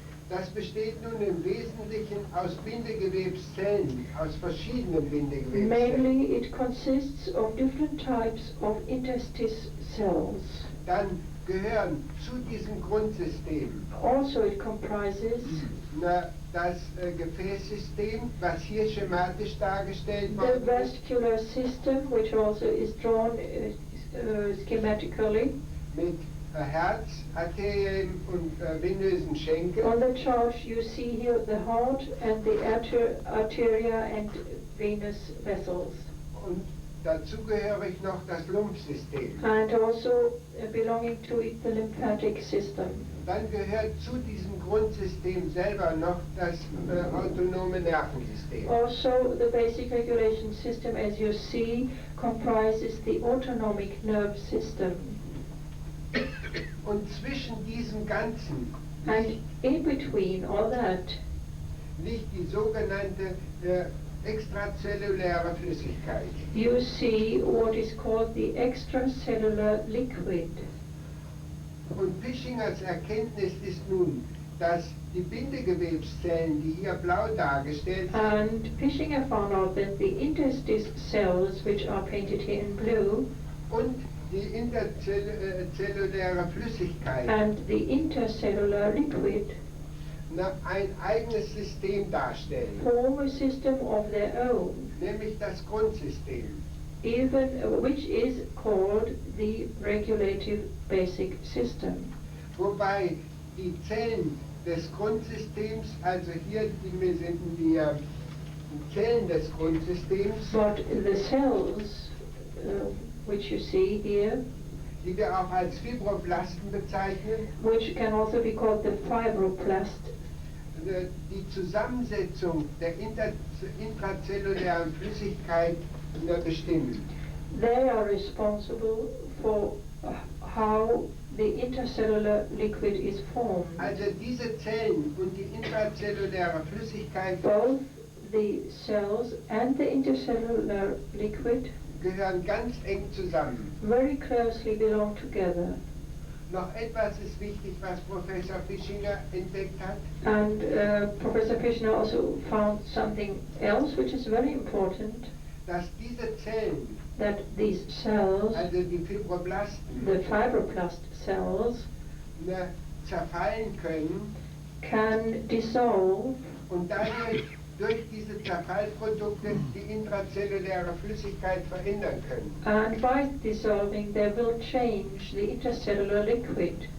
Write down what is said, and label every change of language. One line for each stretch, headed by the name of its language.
German: Das besteht nun im Wesentlichen aus Bindegewebszellen, aus verschiedenen Bindegewebszellen.
English: Mainly it consists of different types of interstice cells.
German: Dann gehören zu diesem Grundsystem
English: Also it comprises
German: das Gefäßsystem, was hier schematisch dargestellt
English: the
German: worden ist,
English: vascular system, which also is drawn schematically.
German: mit Herz, Arterien und venösen Schenkel.
English: On the chart you see here the heart and the arteria and venous vessels.
German: Und dazu gehörig noch das Lymphsystem.
English: And also belonging to it the lymphatic system.
German: Dann gehört zu diesem Grundsystem selber noch das autonome Nervensystem.
English: Also the basic regulation system, as you see, comprises the autonomic nerve system.
German: Und zwischen diesem Ganzen
English: And in between all that
German: liegt die sogenannte extrazelluläre Flüssigkeit.
English: you see what is called the extracellular liquid.
German: Und Pischingers Erkenntnis ist nun, dass die Bindegewebszellen, die hier blau dargestellt sind,
English: And Pischinger found out that the interstice cells, which are painted here in blue,
German: und die interzelluläre Flüssigkeit
English: and the intercellular liquid
German: ein eigenes System darstellen,
English: form a system of their own,
German: nämlich das Grundsystem.
English: which is called the regulative basic system.
German: Wobei die Zellen des Grundsystems, also hier sind die Zellen des Grundsystems,
English: But the cells, which you see here,
German: die wir auch als Fibroblasten bezeichnen,
English: which can also be called the fibroblast,
German: die Zusammensetzung der intrazellulären Flüssigkeit bestimmen.
English: they are responsible for how the intercellular liquid is formed.
German: Also diese Zellen und die intrazelluläre Flüssigkeit
English: Both the cells and the intercellular liquid
German: gehören ganz eng zusammen.
English: very closely belong together.
German: Noch etwas ist wichtig, was Professor Pischinger entdeckt hat.
English: And Professor Pischinger also found something else which is very important,
German: Dass diese Zellen,
English: that these cells,
German: also die Fibroblasten,
English: the fibroblast cells,
German: zerfallen können
English: can dissolve,
German: und dadurch durch diese Zerfallprodukte die intrazelluläre Flüssigkeit verändern können.
English: and by dissolving they will change the intercellular liquid.